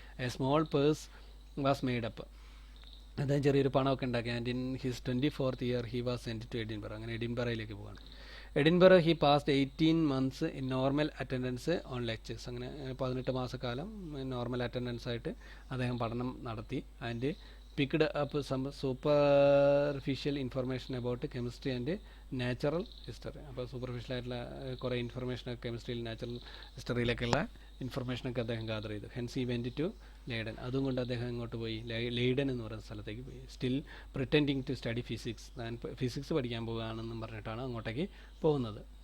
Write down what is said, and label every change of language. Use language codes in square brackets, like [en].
[en] A small purse was made up. [ml] അദ്ദേഹം ചെറിയൊരു പണമൊക്കെ ഉണ്ടാക്കി. [en] And in his 24th year he was send to Edinburgh. [ml] അങ്ങനെ എഡിൻബറയിലേക്ക് പോവാണ്. [en] Edinburgh he passed 18 months in normal attendance on lectures. [ml] അങ്ങനെ 18 മാസക്കാലം normal attendance ആയിട്ട് അദ്ദേഹം പഠനം നടത്തി. And [en] picked up some superficial information about chemistry and natural history. [ml] അപ്പോൾ superficial ആയിട്ടുള്ള കുറേ ഇൻഫർമേഷനൊക്കെ കെമിസ്ട്രിയിൽ നാച്ചുറൽ ഹിസ്റ്ററിയിലൊക്കെയുള്ള ഇൻഫർമേഷനൊക്കെ അദ്ദേഹം ഗാദർ ചെയ്തു. [en] Hence he went to Leiden. [ml] അതും കൊണ്ട് അദ്ദേഹം ഇങ്ങോട്ട് പോയി, ലെയ്ഡൻ എന്ന് പറയുന്ന സ്ഥലത്തേക്ക് പോയി. [en] still pretending to study physics, [ml] താൻ ഫിസിക്സ് പഠിക്കാൻ പോകുകയാണെന്നും പറഞ്ഞിട്ടാണ് അങ്ങോട്ടേക്ക് പോകുന്നത്.